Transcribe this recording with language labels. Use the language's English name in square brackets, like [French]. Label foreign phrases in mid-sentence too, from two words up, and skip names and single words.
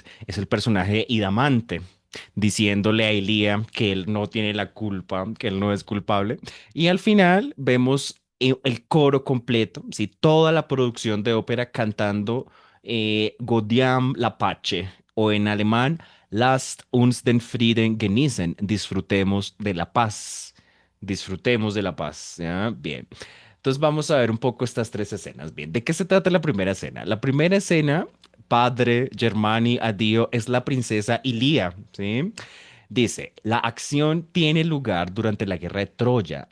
[Spanish] Es el personaje de Idamante, diciéndole a Elia que él no tiene la culpa, que él no es culpable. Y al final vemos el coro completo, ¿sí? Toda la producción de ópera cantando Gaudiam la Pace, o en alemán, [German] Lasst uns den Frieden genießen, [Spanish] disfrutemos de la paz. Disfrutemos de la paz, ¿ya? Bien. Entonces vamos a ver un poco estas tres escenas. Bien, ¿de qué se trata la primera escena? La primera escena, padre Germani Adio, es la princesa Ilia, ¿sí? Dice, la acción tiene lugar durante la guerra de Troya.